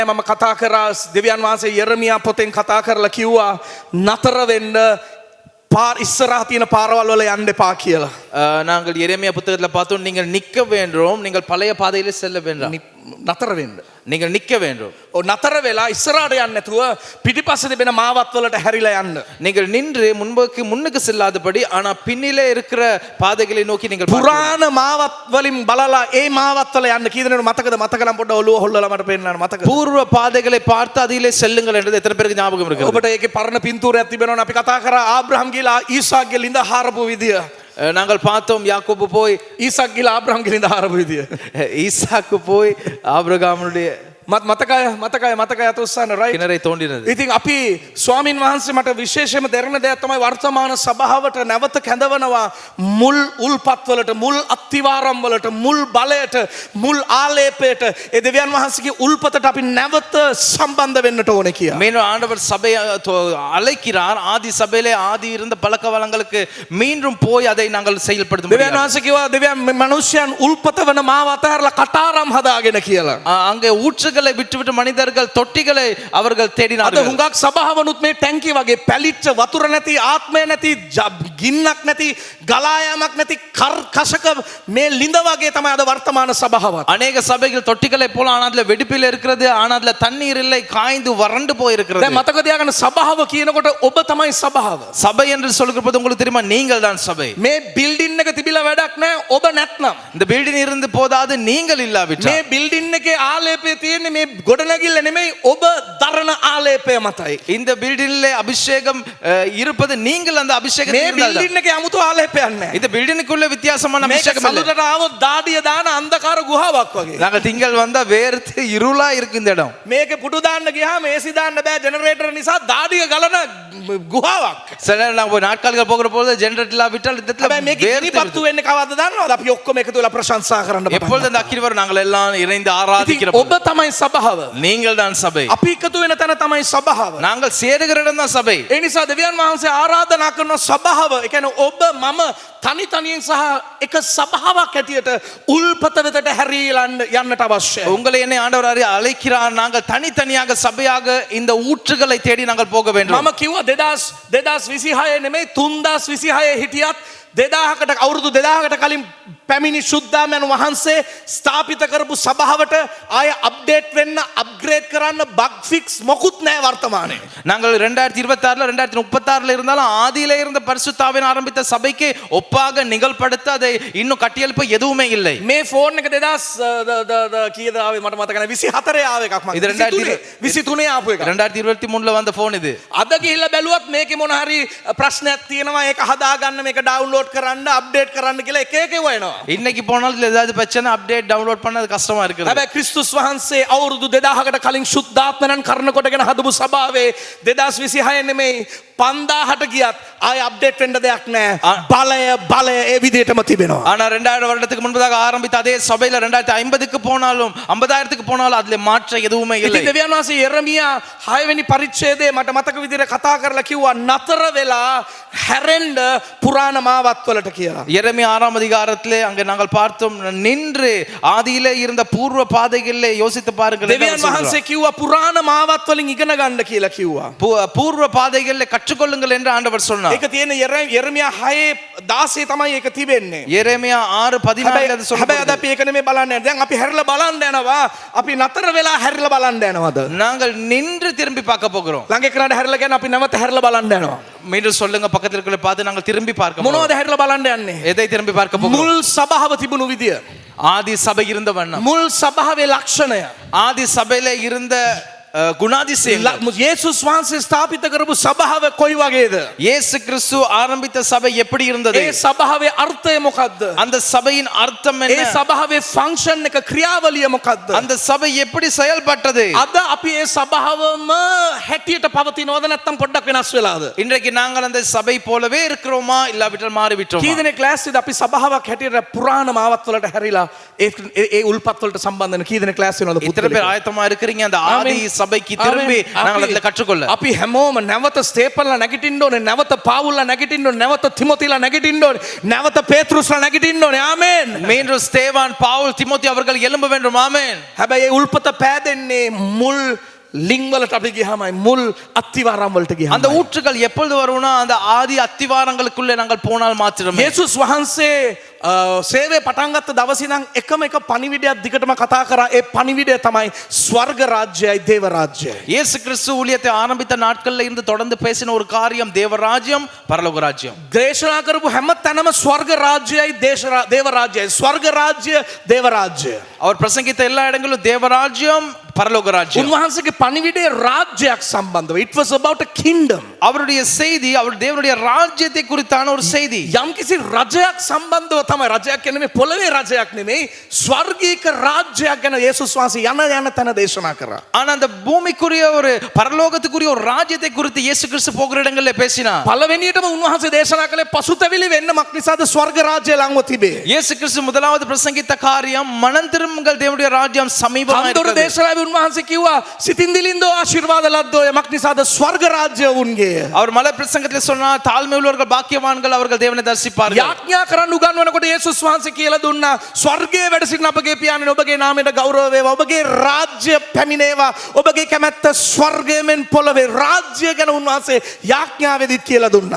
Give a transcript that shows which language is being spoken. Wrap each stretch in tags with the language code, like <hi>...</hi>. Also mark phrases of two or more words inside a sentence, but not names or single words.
<si>මම කතා කරා දෙවියන් වහන්සේ යෙරමියා පොතෙන් කතා කරලා කිව්වා නතර වෙන්න පාර ඉස්සරහා තියෙන පාරවල් වල යන්න එපා කියලා.</si> <ta>நாங்கள் எரேமியா புத்தகத்துல பார்த்தோம், நீங்கள் நிற்க வேண்டும், நீங்கள் பழைய பாதையிலே செல்ல வேண்டாம்,</ta> <si>නතර වෙන්න.</si> <ta>நீங்கள் நிற்க வேண்டும்.</ta> <si>නතර වෙලා ඉස්සරහට යන්න නැතුව පිටිපස්සේ තිබෙන මාවත් වලට හැරිලා යන්න.</si> <ta>நீங்கள் நின்று முன்னுக்கு செல்லாதபடி ஆனா பின்னிலே இருக்கிற பாதைகளை நோக்கி நீங்கள்</ta> <si>පුරාණ මාවත් වලින් බලලා ඒ මාවත් වල යන්න කී දෙනෙකුට මතකද? මතක නම් පොඩ්ඩ ඔළුව හොල්ලලා මට පෙන්නන්න මතකද?</si> <ta>பூர்வ பாதைகளை பார்த்து அதிலே செல்லுங்கள் என்றது எத்தனை பேருக்கு ஞாபகம் இருக்கு?</ta> <si>ඔබට ඒකේ පරණ පින්තූරයක් තිබෙනවනේ. අපි කතා කරා ආබ්‍රහම් ගිහලා ඊසාක්ගේ ලිඳ හාරපු විදිය.</si> <ta>நாங்கள் பார்த்தோம், யாக்கோபு போய்</ta> <si>ඊසාක් ගිහලා ආබ්‍රහම්ගේ ලිඳ හාරපු විදිය.</si> <ta>ஈசாக்கு போய் ஆபிரகாமுடைய</ta> <si>මතකයි අත උස්සන්න රයිට්.</si> <ta>கிணறை தோண்டினது.</ta> <si>ඉතින් අපි ස්වාමින් වහන්සේ මට විශේෂයෙන්ම දැනෙන දෙයක් තමයි වර්තමාන සභාවට නැවත කැඳවනවා මුල් උල්පත් වලට, මුල් අත්තිවාරම් වලට, මුල් බලයට, මුල් ආලේපයට ඒ දෙවියන් වහන්සේගේ උල්පතට අපි නැවත සම්බන්ධ වෙන්නට ඕනේ කියලා.</si> <ta>மேலும் ஆண்டவர் சபையை அழைக்கிறார். ஆதி சபையிலே ஆதி இருந்த பழக்க வளங்களுக்கு மீண்டும் போய் அதை நாங்கள் செயல்படுத்த</ta> <si>දෙවියන් වහන්සේ කිව්වා දෙවියන් මනුෂ්‍යයන් උල්පත වන මාව අතහැරලා කටාරම් හදාගෙන කියලා.</si> <ta>அங்கே ஊற்றுகளை விட்டுவிட்டு மனிதர்கள் தொட்டிகளை அவர்கள்</ta> <si>අද</si> <ta>தேடினார்கள்.</ta> <si>හුඟක් සභාවනුත් මේ ටැංකි වගේ පැලිච්ච වතුර නැති, ආත්මය නැති, ගින්නක් නැති, ගලා යාමක් නැති කර්කශක මේ ලිඳ වගේ තමයි අද වර්තමාන සභාවත්.</si> <ta>அநேக சபைகள் தொட்டிகளை போல ஆனா அதுல வெடிப்பில் இருக்கிறது, ஆனா அதுல தண்ணீர் இல்லை, காய்ந்து வறண்டு போய் இருக்கிறது.</ta> <si>දැන් මතක තියාගන්න සභාව කියනකොට ඔබ තමයි සභාව.</si> <ta>சபை என்று சொல்கிற போது உங்களுக்கு தெரியுமா, நீங்கள் தான் சபை.</ta> <si>මේ බිල්ඩින් එක තිබිලා වැඩක් නැහැ ඔබ නැත්නම්.</si> <ta>இந்த பில்டிங் இருந்து போதாது நீங்கள் இல்லாவிட்டால்.</ta> <si>මේ බිල්ඩින් එකේ ආලේපය තියෙන්නේ මේ ගොඩනැගිල්ල නෙමෙයි, ඔබ දරන ආලේපය මතයි.</si> <ta>இந்த பில்டிங்ல அபிஷேகம் இருப்பது நீங்கள் அந்த அபிஷேகத்தை</ta> <si>මේ</si> <ta>இருந்தால் தான்.</ta> <si>බිල්ඩින් එකේ 아무තු ආලේපයක් නැහැ.</si> <ta>இந்த பில்டிங்குள்ள வித்தியாசமான</ta> <si>මේක</si> <ta>அபிஷேகம் இல்லை.</ta> <si>සමුදට ආවොත් දාඩිය දාන අන්ධකාර ගුහාවක් වගේ.</si> <ta>நாங்கள் திங்கள் வந்தா வேர்த்து இருளா இருக்கு இந்த இடம்.</ta> <si>මේකේ පුටු දාන්න ගියාම AC දාන්න බෑ ජෙනරේටර් නිසා දාඩිය ගලන ගුහාවක්.</si> <ta>சில நேரம் நாங்க போய் நாட்கால்கள் போகிற போது ஜெனரேட்டர் விட்டால் இந்த இடத்துல</ta> <si>හැබැයි මේක ඉනිපත්තු වෙන්නේ කවද්ද දන්නවද? අපි ඔක්කොම එකතු වෙලා ප්‍රශංසා කරන්න පටන්</si> <ta>எப்பொழுது அந்த அக்கினி வரும், நாங்கள் எல்லாம் இணைந்து</ta> <si>ගන්නවා.</si> <ta>ஆராதிக்கிற</ta> <si>ඉතින්</si> <ta>போது.</ta> <si>ඔබ තමයි සභාව.</si> <ta>நீங்கள் தான் சபை.</ta> <si>අපි එකතු වෙන තැන තමයි සභාව.</si> <ta>நாங்கள் சேருகிற இடம் தான் சபை.</ta> <si>ඒ නිසා දෙවියන් වහන්සේ ආරාධනා කරන සභාව, ඒ කියන්නේ ඔබ මම තනි තනියෙන් සහ එක සභාවක් ඇටියට උල්පත වෙතට හැරීලා යන්නට අවශ්‍යයි.</si> <ta>உங்களை என்னை ஆண்டவர் அழைக்கிறார். நாங்கள் தனித்தனியாக சபையாக இந்த ஊற்றுகளை தேடி நாங்கள் போக வேண்டும்.</ta> <si>මම කිව්වා 2026 නෙමෙයි 3026 හිටියත් 2000කට අවුරුදු 2000කට කලින් පැමිණි ශුද්ධාමයන් වහන්සේ ස්ථාපිත කරපු සභාවට ආය අප්ඩේට් වෙන්න, අප්ග්‍රේඩ් කරන්න,</si> <en>bug fix</en> <si>මොකුත් නැහැ වර්තමානයේ.</si> <ta>நாங்கள் 2026 2036 இருந்தாலும் ஆதியிலே இருந்த பரிசுத்தாவின் ஆரம்பித்த சபைக்கு ஒப்பாக நிகழ்படுத்த அதை இன்னும் கட்டியெழுப்ப எதுவுமே இல்லை.</ta> <si>මේ ෆෝන් එක 2000 කීයද ආවේ මට මතක නැහැ. 24 ආව එකක් මම.</si> <ta>இது</ta> <si>23 ආපු එක.</si> <ta>2023ல வந்த போன் இது.</ta> <si>අද ගිහිල්ලා බැලුවත් මේකේ මොන හරි ප්‍රශ්නයක් තියෙනවා, ඒක හදාගන්න, මේක ඩවුන්ලෝඩ් කරන්න, අප්ඩේට් කරන්න කියලා එක එක වෙනවා.</si> <ta>இன்னைக்கு போனாலும் ஏதாவது பிரச்சனை</ta> <en>update download</en> <ta>பண்ண அது கஷ்டமா இருக்குது.</ta> <si>හැබැයි ක්‍රිස්තුස් වහන්සේ අවුරුදු 2000කට කලින් ශුද්ධාත්මයන් කරන කොටගෙන හදපු සභාවේ 2026 නෙමෙයි 5000ට ගියත් ආය අප්ඩේට් වෙන්න දෙයක් නැහැ. බලය ඒ විදිහටම තිබෙනවා.</si> <ta>ஆனா 2000 வருடத்துக்கு முன்பதாக ஆரம்பித்த அதே சபையில 2050க்கு போனாலும் 50000க்கு போனாலும் அதுல மாற்றம் எதுவுமே இல்லை.</ta> <si>ඉතින් දෙවියන් වහන්සේ යෙරමියා 6 වෙනි පරිච්ඡේදයේ මට මතක විදිහට කතා කරලා කිව්වා නතර වෙලා හැරෙන්න පුරාණ මාවත් වලට කියලා.</si> <ta>எரேமியா 6ஆம் அதிகாரத்திலே அங்க நாங்கள் பார்த்தோம், நின்று ஆதியிலே இருந்த பூர்வ பாதைகளிலே யோசித்து பாருங்கள்.</ta> <si>දෙවියන් වහන්සේ කිව්වා පුරාණ මාවත් වලින් ඉගෙන ගන්න කියලා කිව්වා.</si> <ta>பூர்வ பாதைகளிலே கற்றுக்கொள்ளுங்கள் என்று ஆண்டவர் சொன்னார்.</ta> <si>ඒක තියෙන යෙරමියා 6:16 තමයි ඒක තිබෙන්නේ.</si> <ta>எரேமியா 6:14 அது</ta> <si>හැබැයි අද අපි ඒක නෙමෙයි බලන්නේ. දැන් අපි හැරිලා බලන්න යනවා. අපි නතර වෙලා හැරිලා බලන්න යනවාද?</si> <ta>நாங்கள் நின்று திரும்பி பார்க்க போகிறோம்.</ta> <si>ළඟ එක්කනට හැරිලා කියන අපි නැවත හැරිලා බලන්න යනවා.</si> <ta>மீண்டும் சொல்லுங்க, பக்கத்தில் இருக்கிற பார்த்து நாங்கள் திரும்பி பார்க்க போகிறோம்.</ta> <si>මොනවද හැරිලා බලන්න යන්නේ?</si> <ta>எதை திரும்பி பார்க்க போகிறோம்?</ta> <si>මුල් සභාව තිබුණු විදිය.</si> <ta>ஆதி சபை இருந்த வண்ணம்,</ta> <si>මුල් සභාවේ ලක්ෂණය,</si> <ta>ஆதி சபையில இருந்த குணாதிசயங்கள்,</ta> <si>යේසුස් වහන්සේ ස්ථාපිත කරපු සභාව කොයි වගේද?</si> <ta>இயேசு கிறிஸ்து ஆரம்பித்த சபை எப்படி இருந்தது?</ta> <si>ඒ සභාවේ අර්ථය මොකද්ද?</si> <ta>அந்த சபையின் அர்த்தம்</ta> <si>ඒ</si> <ta>என்ன?</ta> <si>සභාවේ ෆන්ක්ෂන් එක, ක්‍රියාවලිය මොකද්ද?</si> <ta>அந்த சபை எப்படி செயல்பட்டது?</ta> <si>අද අපි ඒ සභාවම හැටියට පවතිනවද නැත්නම් පොඩ්ඩක් වෙනස් වෙලාද?</si> <ta>இன்றைக்கு நாங்கள் அந்த சபை போலவே இருக்கிறோமா, இல்லாவிட்டால் மாறிவிட்டோமா?</ta> <si>කී දෙනෙක් ක්ලාස් එකේ අපි සභාවක් හැටියට පුරාණ මාවත් වලට හැරිලා ඒ උල්පත් වලට සම්බන්ධ වෙන කී දෙනෙක් ක්ලාස් වෙනවද?</si> <ta>இத்தனை பேர் ஆயத்தமா இருக்கிறீங்க அந்த ஆதி சபைக்கு திரும்பி நாங்கள் அதில் கற்றுக்கொள்ள</ta> <si>අපි හැමෝම නැවත ස්තේපන්ලා නැගිටින්න ඕනේ, නැවත පාවුල්ලා නැගිටින්න ඕනේ, නැවත තිමොතිලා නැගිටින්න ඕනේ, නැවත පේත්‍රුස්ලා නැගිටින්න ඕනේ. ආමේන්.</si> <ta>மீண்டும் ஸ்தேவான் பவுல் திமோத்தி அவர்கள் எழும்ப வேண்டும். ஆமென்.</ta> <si>හැබැයි ඒ උල්පත පෑදෙන්නේ මුල් ලිං වලට අපි ගියාමයි, මුල් අත්තිවාරම් වලට ගියාම.</si> <ta>அந்த ஊற்றுகள் எப்பொழுது வரும்னா அந்த ஆதி அத்திவாரங்களுக்குள்ளே நாங்கள் போனால் மாத்திரமே.</ta> <si>යේසුස් වහන්සේ සේවය පටන් ගත්ත දවසේ නම් එකම එක පණිවිඩයක් දිගටම කතා කරා. ඒ පණිවිඩය තමයි ස්වර්ග රාජ්‍යයි දේව රාජ්‍යයි.</si> <ta>இயேசு கிறிஸ்து ஊழியத்தை ஆரம்பித்த நாட்கள்ல இருந்து தொடர்ந்து பேசின ஒரு காரியம் தேவராஜ்யம் பரலோக ராஜ்யம்.</ta> <si>දේශනා කරපු හැම තැනම ස්වර්ග රාජ්‍යයි දේව රාජ්‍යයි, ස්වර්ග රාජ්‍ය දේව රාජ්‍ය.</si> <ta>அவர் பிரசங்கித்த எல்லா இடங்களிலும் தேவராஜ்யம் பரலோக ராஜ்யம்.</ta> <si>උන්වහන්සේගේ පණිවිඩය රාජ්‍යයක් සම්බන්ධව.</si> <en>It was about a kingdom.</en> <ta>அவருடைய செய்தி அவர் தேவனுடைய ராஜ்யத்தை குறித்தான ஒரு செய்தி.</ta> <si>යම්කිසි රජයක් සම්බන්ධව තමයි. රජයක් කියන්නේ මේ පොළවේ රජයක් නෙමෙයි, ස්වර්ගීක රාජ්‍යයක් ගැන යේසුස් වහන්සේ යන තැන දේශනා කරා.</si> <ta>ஆனா அந்த பூமிக்குரிய ஒரு பரலோகத்துக்குரிய ஒரு ராஜ்யத்தை குறித்து இயேசு கிறிஸ்து போகிற இடங்களில் பேசினார்.</ta> <si>පළවෙනියටම උන්වහන්සේ දේශනා කළේ පසුතැවිලි වෙන්න මක් නිසාද ස්වර්ග රාජ්‍ය ළඟව තිබේ.</si> <ta>இயேசு கிறிஸ்து முதலாவது பிரசங்கித்த காரியம் மனம் திரும்புங்கள், தேவனுடைய ராஜ்யம் சமீபமாக</ta> <si>අන්තර</si> <ta>இருக்கிறது.</ta> <si>දේශනාවේ උන්වහන්සේ කිව්වා සිතින් දිලින්දෝ ආශිර්වාද ලද්දෝ යමක් නිසාද ස්වර්ග රාජ්‍ය උන්ගේ.</si> <ta>அவர் மலை பிரசங்கத்தில் சொன்னார், தாழ்மை உள்ளவர்கள் பாக்கியவான்கள், அவர்கள் தேவனை தரிசிப்பார்கள்.</ta> <si>යාඥා කරන්න උගන්වනකොට යේසුස් වහන්සේ කියලා දුන්නා, ස්වර්ගයේ වැඩ සිටින අපගේ පියාණන් ඔබගේ නාමයට ගෞරව වේවා, ඔබගේ රාජ්‍ය පැමිණේවා, ඔබගේ කැමැත්ත ස්වර්ගයෙන් පොළවේ රාජ්‍ය ගැන උන්වහන්සේ යාඥාවෙදිත් කියලා දුන්නා.</si>